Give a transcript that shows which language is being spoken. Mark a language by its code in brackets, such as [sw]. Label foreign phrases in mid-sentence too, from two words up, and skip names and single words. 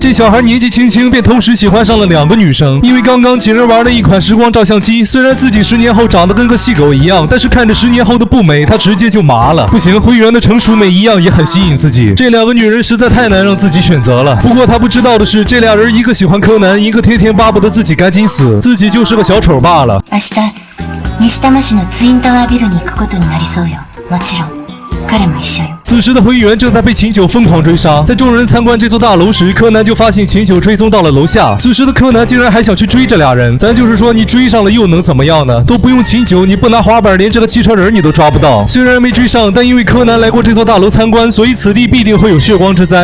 [zh] 这小孩年纪轻轻便同时喜欢上了2个女生，因为刚刚几人玩了一款时光照相机，虽然自己10年后长得跟个细狗一样，但是看着10年后的不美，他直接就麻了。不行，灰原的成熟美一样也很吸引自己。这2个女人实在太难让自己选择了。不过他不知道的是，这俩人一个喜欢柯南，一个天天巴不得自己赶紧死，自己就是个小丑罢了。 [ja] 明日西多摩市のツインタワービルに行くことになりそうよ。もちろん彼も一緒よ。 [zh] 此时的灰原正在被秦九疯狂追杀，在众人参观这座大楼时，柯南就发现秦九追踪到了楼下。此时的柯南竟然还想去追这俩人，咱就是说你追上了又能怎么样呢？都不用秦九，你不拿滑板连这个汽车人你都抓不到。虽然没追上，但因为柯南来过这座大楼参观，所以此地必定会有血光之灾。